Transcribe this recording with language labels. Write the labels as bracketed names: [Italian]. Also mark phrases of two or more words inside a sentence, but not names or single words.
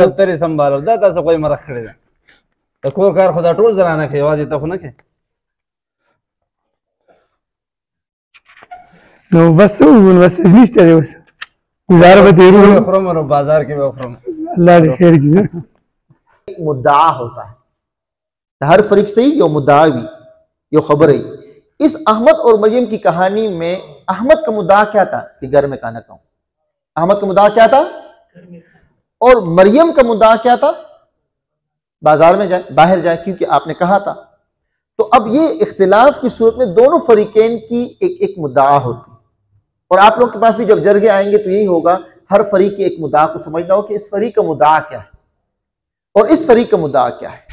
[Pashto] دفتر یې سنبالو دا تاسو خو یې مرخ کړی ده د کور کار خو دا ټول زنانه کوي یوازې ته خو نه کوې نو بس څه وویل بس نشته دی اوس گزاره به تېرو خورم نو بازار کې به خورم الله دې خیر کړي [Urdu] مدعا ہوتا ہے ہر فریق سے ہی یو مدعا بھی یو خبر ہے اس احمد اور مریم کی کہانی میں احمد کا مدعا کیا تھا کہ گھر میں کھانا کھاؤں احمد کا مدعا کیا تھا اور مریم کا مدعا کیا تھا بازار میں جائے باہر جائے کیونکہ آپ نے کہا تھا تو اب یہ اختلاف کی صورت میں دونوں فریقین کی ایک مدعا ہوتی اور آپ لوگ کے پاس بھی جب جرگے آئیں گے تو یہی ہوگا ہر فریق کے ایک مدعا کو سمجھنا ہو کہ اس فریق کا مدعا کیا ہے اور اس فریق کا مدعا کیا ہے.